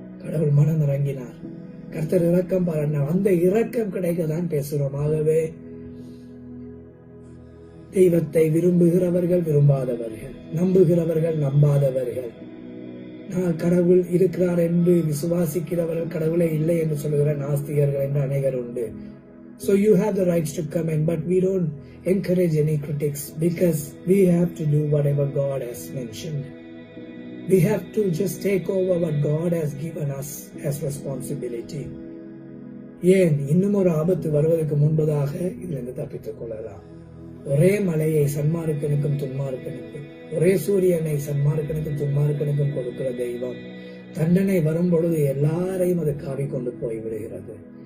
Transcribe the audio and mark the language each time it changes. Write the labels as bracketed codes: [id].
[ta] கடவுள் மனம் இறங்கினார். கர்த்தர் இரக்கம் பாராட்டினார். அந்த இரக்கம் கிடைக்கதான் பேசுகிறோம். ஆகவே தெய்வத்தை விரும்புகிறவர்கள், விரும்பாதவர்கள், நம்புகிறவர்கள், நம்பாதவர்கள், நான் கடவுள் இருக்கிறார் என்று விசுவாசிக்கிறவர்கள் கடவுளே இல்லை என்று சொல்லுகிற நாஸ்திகர்கள் என்று அநேகர் உண்டு. [en] So you have the rights to comment, but we don't encourage any critics because we have to do whatever God has mentioned. We have to just take over what God has given us as responsibility. [ta] ஏன் இன்னும் ஒரு ஆபத்து வருவதற்கு முன்பதாக இதிலிருந்து தப்பித்துக் கொள்ளலாம். ஒரே மலையை சன்மார்க்கனுக்கும் துன்மார்க்கனுக்கும், ஒரே சூரியனை சன்மார்க்கனுக்கும் துன்மார்க்கனுக்கும் கொடுக்கிற தெய்வம் தண்டனை வரும் பொழுது எல்லாரையும் அது காவி கொண்டு போய்விடுகிறது.